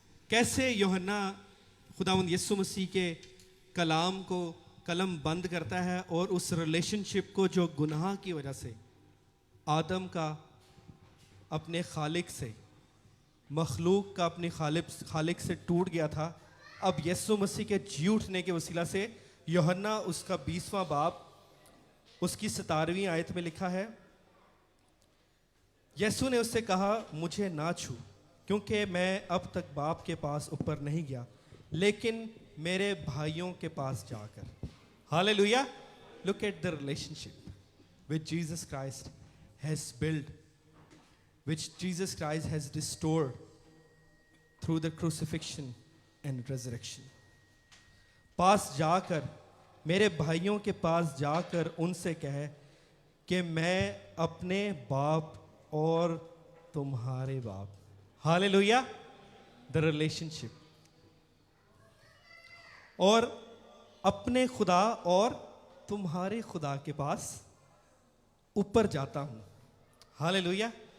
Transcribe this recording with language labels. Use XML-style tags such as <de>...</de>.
<hi>कैसे यूहन्ना खुदावंद यीशु मसीह के कलाम को कलम बंद करता है और उस रिलेशनशिप को जो गुनाह की वजह से आदम का अपने खालिक से, मखलूक का अपने खालिक से टूट गया था, अब यीशु मसीह के जी उठने के वसीला से यूहन्ना उसका 20वां बाब उसकी 17वीं आयत में लिखा है, यीशु ने उससे कहा, मुझे ना छू, क्योंकि मैं अब तक बाप के पास ऊपर नहीं गया, लेकिन मेरे भाइयों के पास जाकर। Hallelujah.</hi> <en>Look at the relationship which Jesus Christ has built, which Jesus Christ has restored through the crucifixion and resurrection.</en> <hi>पास जाकर, मेरे भाइयों के पास जाकर उनसे कहे कि मैं अपने बाप और तुम्हारे बाप। हालेलुया। The relationship. और अपने खुदा और तुम्हारे खुदा के पास ऊपर जाता हूँ। हालेलुया।</hi>